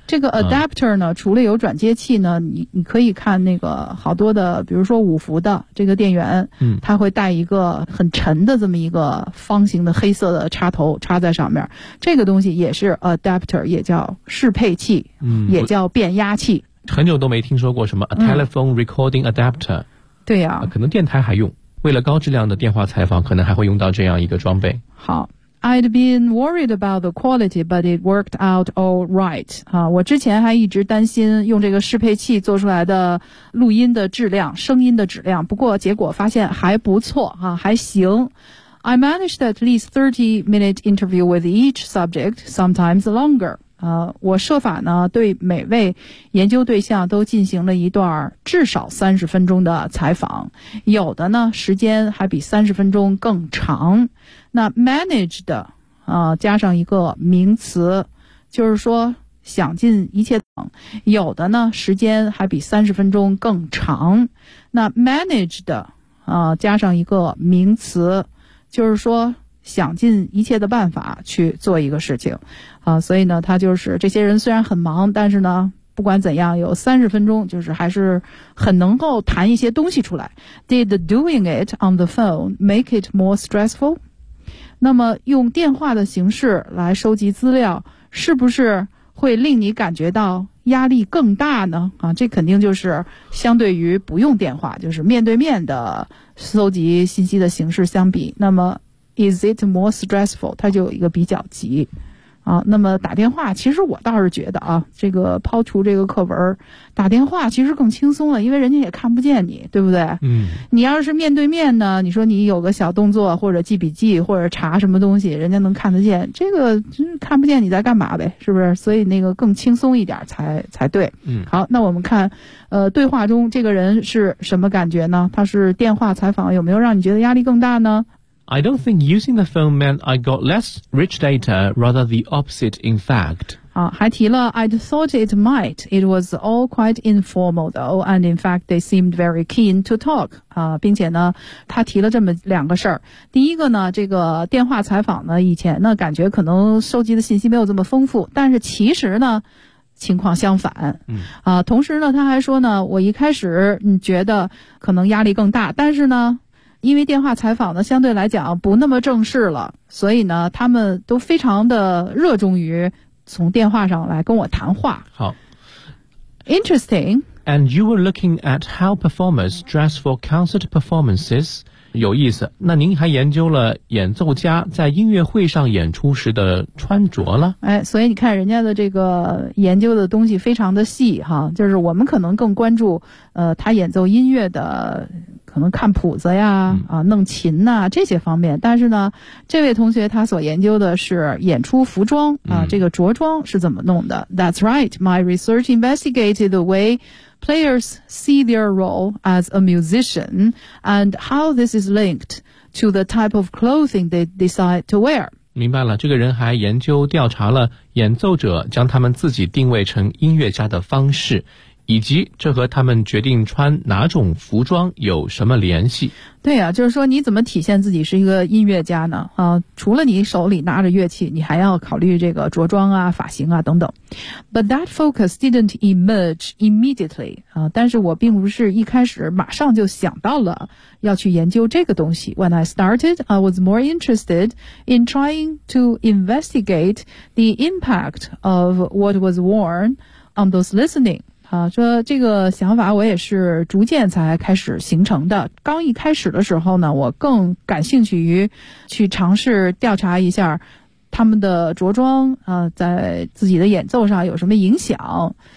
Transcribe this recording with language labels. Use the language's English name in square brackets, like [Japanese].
[Chinese] 这个 adapter 呢，除了有转接器呢，你可以看那个好多的，比如说五伏的这个电源，它会带一个很沉的这么一个方形的黑色的插头插在上面，这个东西也是 adapter， 也叫适配器，也叫变压器。很久都没听说过什么 [English] a telephone recording adapter。 [Chinese] 对呀、可能电台还用，为了高质量的电话采访，可能还会用到这样一个装备。好。 [English] I'd been worried about the quality, but it worked out all right. [Chinese] 我之前还一直担心用这个适配器做出来的录音的质量，声音的质量，不过结果发现还不错，还行。 [English] I managed at least 30-minute interview with each subject, sometimes longer. [Chinese] 我设法呢，对每位研究对象都进行了一段至少30分钟的采访，有的呢，时间还比30分钟更长。那 managed 的、加上一个名词，就是说想尽一切等，有的呢时间还比30分钟更长。那 managed 的、加上一个名词，就是说想尽一切的办法去做一个事情啊、所以呢他就是这些人虽然很忙，但是呢不管怎样有30分钟就是还是很能够谈一些东西出来。 [English] Did doing it on the phone make it more stressful？ [Chinese] 那么用电话的形式来收集资料，是不是会令你感觉到压力更大呢？啊，这肯定就是相对于不用电话，就是面对面的收集信息的形式相比，那么 [English] is it more stressful？ [Chinese] 它就有一个比较级。啊，那么打电话，其实我倒是觉得啊，这个抛除这个课文，打电话其实更轻松了，因为人家也看不见你，对不对？嗯，你要是面对面呢，你说你有个小动作或者记笔记或者查什么东西，人家能看得见，这个真看不见你在干嘛呗，是不是？所以那个更轻松一点才对。嗯，好，那我们看，对话中这个人是什么感觉呢？他是电话采访，有没有让你觉得压力更大呢？ [English] I don't think using the phone meant I got less rich data, rather the opposite, in fact. [Chinese] 还提了 [English] I'd thought it might. It was all quite informal, though, and in fact, they seemed very keen to talk. [Chinese] 并且呢他提了这么两个事儿。第一个呢，这个电话采访呢，以前呢感觉可能收集的信息没有这么丰富，但是其实呢情况相反。同时呢他还说呢，我一开始觉得可能压力更大，但是呢因为电话采访呢相对来讲不那么正式了，所以呢他们都非常的热衷于从电话上来跟我谈话。好。 [English] Interesting. And you were looking at how performers dress for concert performances. [Chinese] 有意思。那您还研究了演奏家在音乐会上演出时的穿着了。哎，所以你看人家的这个研究的东西非常的细哈，就是我们可能更关注他演奏音乐的可能看谱子呀，弄琴呐、这些方面。但是呢，这位同学他所研究的是演出服装啊、这个着装是怎么弄的。 [English] That's right. My research investigated the way players see their role as a musician and how this is linked to the type of clothing they decide to wear. [Chinese] 明白了，这个人还研究调查了演奏者将他们自己定位成音乐家的方式。以及这和他们决定穿哪种服装有什么联系？对啊，就是说你怎么体现自己是一个音乐家呢？除了你手里拿着乐器，你还要考虑这个着装啊、发型啊等等。 [English] But that focus didn't emerge immediately. [Chinese] 但是我并不是一开始马上就想到了要去研究这个东西。 [English] When I started, I was more interested in trying to investigate the impact of what was worn on those listening. [Chinese] 说这个想法我也是逐渐才开始形成的。刚一开始的时候呢，我更感兴趣于去尝试调查一下他们的着装在自己的演奏上有什么影响。